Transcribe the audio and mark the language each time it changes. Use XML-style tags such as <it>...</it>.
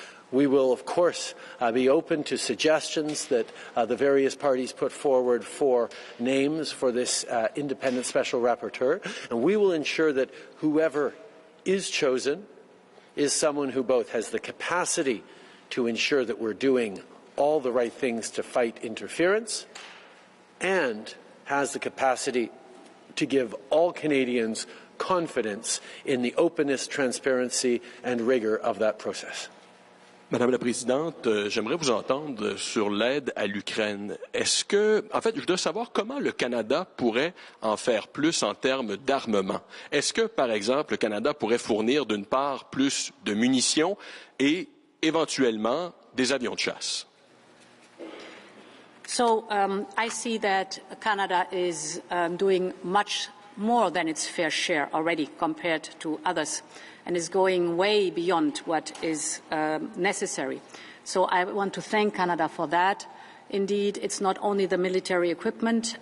<en>we will, of course, be open to suggestions that the various parties put forward for names for this independent special rapporteur, and we will ensure that whoever is chosen is someone who both has the capacity to ensure that we're doing all the right things to fight interference and has the capacity to give all Canadians confidence in the openness, transparency and rigor of that process.</en> <fr>Madame la Présidente, j'aimerais vous entendre sur l'aide à l'Ukraine. Est-ce que, en fait, je voudrais savoir comment le Canada pourrait en faire plus en termes d'armement. Est-ce que, par exemple, le Canada pourrait fournir d'une part plus de munitions et éventuellement des avions de chasse?</fr> <en>So I see that Canada is doing much more than its fair share already compared to others, and is going way beyond what is necessary. So I want to thank Canada for that. Indeed, it's not only the military equipment.</en>